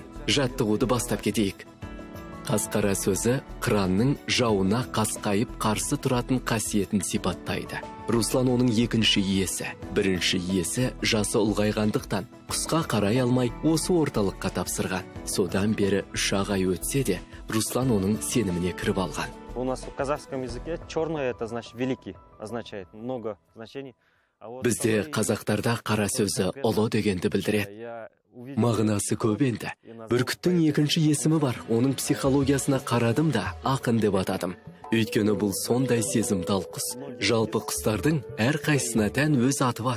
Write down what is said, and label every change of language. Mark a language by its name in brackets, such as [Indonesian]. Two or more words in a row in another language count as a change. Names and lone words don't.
[Kazakh] Жаттығуды бастап кетейік. Қасқара сөзі қыранның жауына қасқайып қарсы тұратын қасиетін сипаттайды. Руслан оның екінші иесі. Бірінші иесі жасы ұлғайғандықтан құсқа қарай алмай осы орталыққа тапсырған. Содан бері 3 ай өтсе де, Руслан оның сеніміне кіріп алған. [Russian] У нас в казахском языке черный это значит великий, означает много значений. [Kazakh] Бізде қазақтарда қара сөзі ұлы дегенді білдіреді. Мағынасы көп енді. Бүркіттің екінші есімі бар. Оның психологиясына қарадым да ақын деп атадым. Өйткені бұл сондай сезімтал құс. Жалпы құстардың әр қайсысына тән өз аты бар.